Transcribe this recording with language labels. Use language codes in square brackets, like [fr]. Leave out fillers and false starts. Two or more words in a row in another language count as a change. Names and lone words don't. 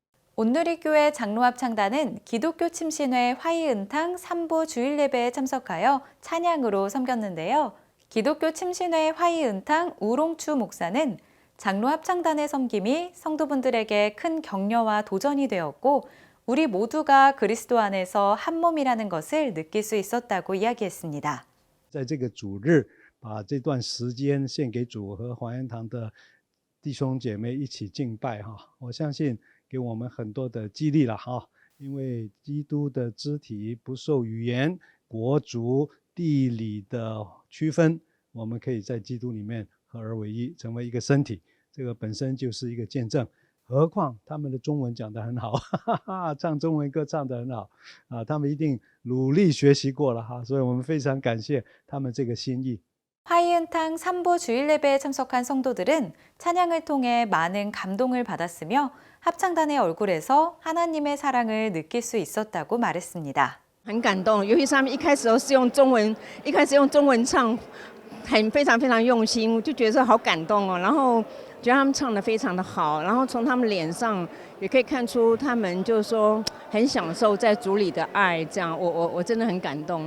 [ko] 온누리교회 장로합창단은 기독교 침신회 화이은탕 3부 주일 예배에 참석하여 찬양으로 섬겼는데요. 기독교 침신회 화이은탕 우롱추 목사는 장로합창단의 섬김이 성도분들에게 큰 격려와 도전이 되었고 우리 모두가 그리스도 안에서 한 몸이라는 것을 느낄 수 있었다고 이야기했습니다. [zh] 在这个主日把这段时间献给主和华恩堂的弟兄姐妹一起敬拜我相信给我们很多的激励了因为基督的肢体不受语言、国族、地理的区分，我们可以在基督里面合而为一，成为一个身体，这个本身就是一个见证。何况他们的中文讲得很好，唱中文歌唱得很好他们一定努力学习过了所以我们非常感谢他们这个心意。 [ko] 화이은탕 3부 주일 예배에 참석한 성도들은 찬양을 통해 많은 감동을 받았으며 합창단의 얼굴에서 하나님의 사랑을 느낄 수 있었다고 말했습니다. [zh] 很感动，尤其是他们一开始都是用中文，唱，非常用心，我就觉得好感动哦。然后觉得他们唱得非常的好，然后从他们脸上也可以看出他们就是说很享受在主里的爱，这样我真的很感动，